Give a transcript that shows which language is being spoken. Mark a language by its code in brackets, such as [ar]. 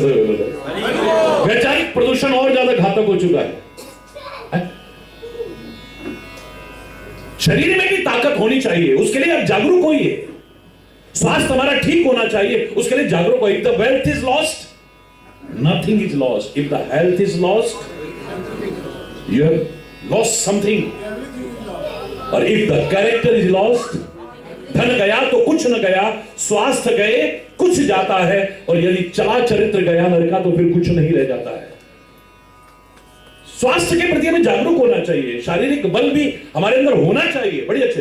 [hi] वैचारिक प्रदूषण और ज्यादा घातक हो चुका है। शरीर में भी ताकत होनी चाहिए, उसके लिए आप जागरूक होइए। स्वास्थ्य हमारा ठीक होना चाहिए, उसके लिए जागरूक होइए। [en] The wealth is lost, nothing is lost. If the health is lost, you have lost something. [hi] और [en] if the character is lost, [hi] धन गया तो कुछ न गया, स्वास्थ्य गए कुछ जाता है, और यदि चला चरित्र गया नरका तो फिर कुछ नहीं रह जाता है। स्वास्थ्य के प्रति हमें जागरूक होना चाहिए। शारीरिक बल भी हमारे अंदर होना चाहिए, बड़ी अच्छे।